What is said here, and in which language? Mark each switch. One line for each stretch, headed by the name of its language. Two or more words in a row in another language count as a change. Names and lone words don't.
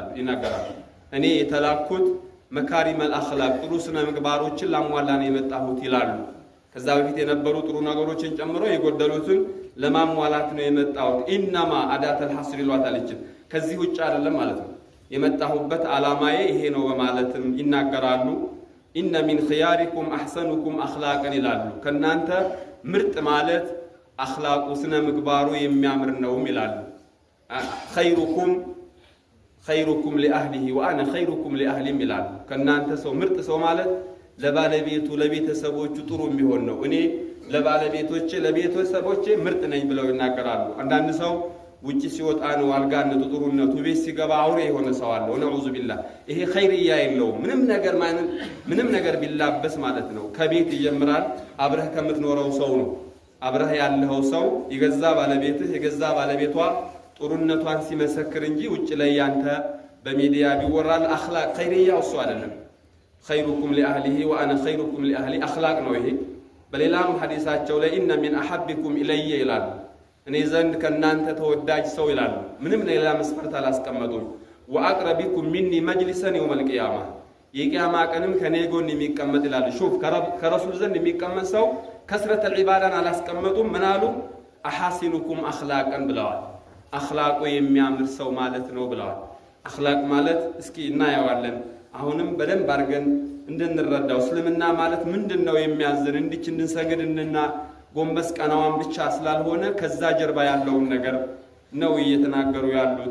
Amharic: ይናገራሉ። እኔ የተላኩት
Arabic: مكارم الأخلاق
Amharic: ጥሩ ስነ ምግባሮችን ላሟላ ነው የመጣሁት ይላሉ። ከዛ በፊት የነበሩ ጥሩ ነገሮችን ጨምሮ የጎደሉትን ለማሟላት ነው የመጣሁት።
Arabic: إنما أداة الحصر
Amharic: ይሏታል። ከዚህ ውጭ አይደለም ማለት ነው። የመጣሁበት ዓላማዬ ይሄ ነው በማለትም ይናገራሉ።
Arabic: إن من خياركم أحسنكم أخلاقا
Amharic: ይላሉ። ከናንተ ምርጥ ማለት አኽላቁ ስነ ምግባሩ የሚያምር ነው ይላሉ። ኸይሩኩም
Arabic: خيركم لأهله وأنا خيركم لأهلي
Amharic: ይላል ከናንተ ሰው ምርጥ ሰው ማለት ለባለቤቱ ለቤተሰቦቹ ጥሩ የሚሆን ነው እኔ ለባለቤቶቼ ለቤተሰቦቼ ምርጥ ነኝ ብለው ይናገራሉ አንዳንድ ሰው ውጪ ሲወጣ ነው አልጋነቱ ጥሩነቱ ቤት ሲገባ አውሬ የሆነ ሰው አለ
Arabic: ونعوذ بالله
Amharic: ይሄ ኸይርያ የለውም ምንም ነገር ቢላበስ ማለት ነው ከቤት ይጀምራል አብረህ ከምትኖረው ሰው ነው አብረህ ያለው ሰው የገዛ ባለቤትህ የገዛ ባለቤቷ ጥሩነቷን ሲመሰክር እንጂ ውጪ ላይ ያንተ በሚዲያ ቢወራል አኽላቅ ኸይርያ እሱ አይደለም
Arabic: خيركم لأهله وأنا خيركم لأهلي أخلاق
Amharic: ነው ይሄ በሌላም ሐዲሳቸው ላይ
Arabic: إن من أحبكم إلي
Amharic: ይላል እኔ ዘንድ ከናንተ ተወዳጅ ሰው ይላል ምንም ሌላ መስፈርት አላስቀመጡም
Arabic: وأقربكم مني مجلسا يوم القيامة
Amharic: የቂያማ ቀንም ከኔ ጎን የሚቀመጥ ይላል ሹፍ ከረሱል ዘንድ የሚቀመጥ ሰው ከስረተ ዒባዳን አላስቀመጡም ምን አሉ
Arabic: أحاسنكم أخلاقا
Amharic: ብለዋል አኽላቁ የሚያምር ሰው ማለት ነው ብለዋል አኽላቅ ማለት እስኪ እናያዋለን አሁንም በደንብ አድርገን እንድንረዳው እስልምና ማለት ምንድነው የሚያዝን እንዲች እንድንሰግድና ጎንበስ ቀናዋን ብቻ ስላልሆነ ከዛ ጀርባ ያለውን ነገር ነው እየተናገሩ ያሉት